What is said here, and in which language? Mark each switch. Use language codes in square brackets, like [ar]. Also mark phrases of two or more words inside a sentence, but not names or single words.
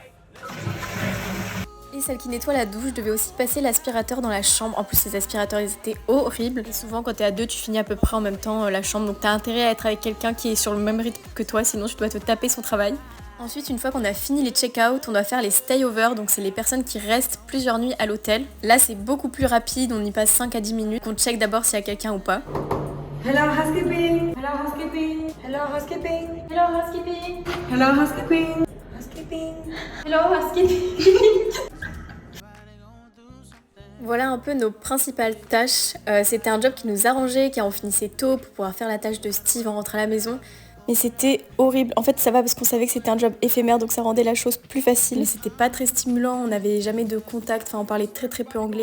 [fr] Et celle qui nettoie la douche devait aussi passer l'aspirateur dans la chambre. En plus, les aspirateurs, ils étaient horribles. Et souvent, quand t'es à 2, tu finis à peu près en même temps la chambre. Donc t'as intérêt à être avec quelqu'un qui est sur le même rythme que toi, sinon tu dois te taper son travail. Ensuite, une fois qu'on a fini les check-out, on doit faire les stay-over, donc c'est les personnes qui restent plusieurs nuits à l'hôtel. Là, c'est beaucoup plus rapide, on y passe 5 à 10 minutes. On check d'abord s'il y a quelqu'un ou pas. [en] Hello housekeeping. Hello housekeeping. Hello housekeeping. Hello housekeeping. Hello housekeeping. Housekeeping. Hello housekeeping. [fr] Voilà un peu nos principales tâches. C'était un job qui nous arrangeait, car on finissait tôt pour pouvoir faire la tâche de Steve en rentrant à la maison. Mais c'était horrible. En fait, ça va parce qu'on savait que c'était un job éphémère, donc ça rendait la chose plus facile. Mais c'était pas très stimulant, on n'avait jamais de contact, enfin on parlait très peu anglais.